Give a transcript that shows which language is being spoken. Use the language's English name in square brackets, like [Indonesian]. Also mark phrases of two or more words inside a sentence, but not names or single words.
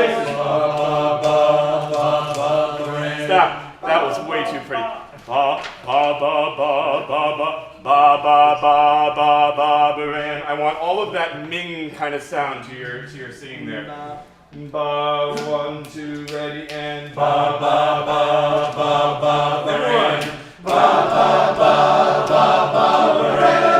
[English] Stop. That was way too pretty. Ba ba ba ba ba ba ba ba ba ba ba ba. I want all of that Ming kind of sound to your singing there. Ba, 1, 2, ready, and ba ba ba ba ba. Everyone. Ba ba ba ba ba ba.